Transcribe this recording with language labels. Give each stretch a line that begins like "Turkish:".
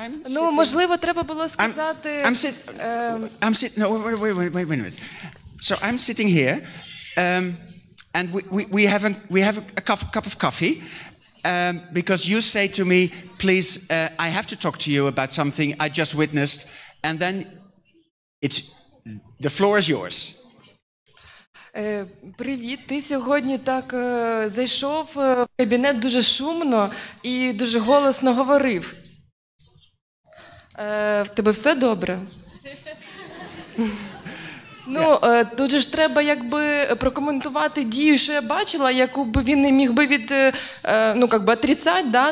Ukrainian: Ну, можливо, треба було сказати.
English: I'm sitting. No, wait a minute. So I'm sitting here, and we have a cup of coffee. Because you say to me, please, I have to talk to you about something I just witnessed, and then The floor is yours.
Ukrainian: Привіт, ти сьогодні так зайшов в кабінет дуже шумно і дуже голосно говорив. В тебе все добре? Ну, тут же ж треба якби прокоментувати дію, що я бачила, яку б він не міг би отрицати, да?